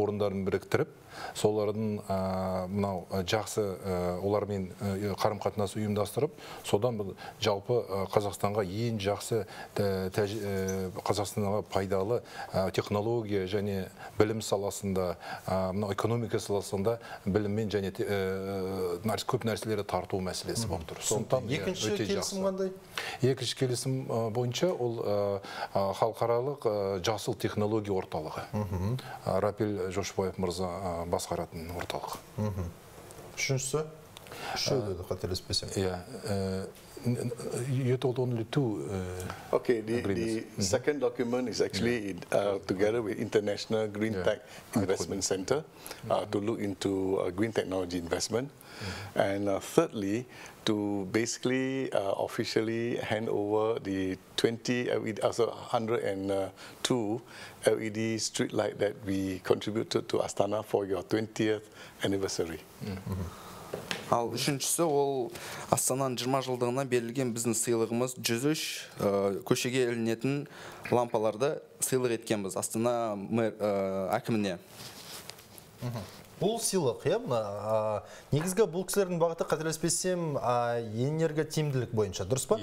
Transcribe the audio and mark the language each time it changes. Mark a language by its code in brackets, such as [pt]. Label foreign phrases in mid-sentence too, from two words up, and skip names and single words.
[kk] орындарын біріктіріп, солардың мынау жақсы олармен қарым-қатынас ұйымдастырып, содан жалпы Қазақстанға ең жақсы Қазақстанға пайдалы технология және білім саласында, мынау экономика саласында біліммен және көп нәрселері тарту мәселесі болып тұр. Екінші келісім қандай? Екінші келісім бойынша ол халықаралық жасыл технология орталығы. Рапил Жошбаев мырза басқаратын орталық. Үшіншісі? Үшеуді қателеспесем. [en] You told only 2 Okay, the second document is actually together with International Green Tech Investment Center to look into green technology investment. And thirdly, to basically officially hand over the 102 LED street light that we contributed to Astana for your 20th anniversary. [kk] Ал үшіншісі ол Астананың 20 жылдығына берілген біздің сыйлығымыз 103 көшеге ілінетін лампаларды сыйлық еткенбіз Астана әкіміне. Бұл сыйлық, негізгі бұл кісілердің бағыты қателеспесем энерготиімділік бойынша, дұрыс па?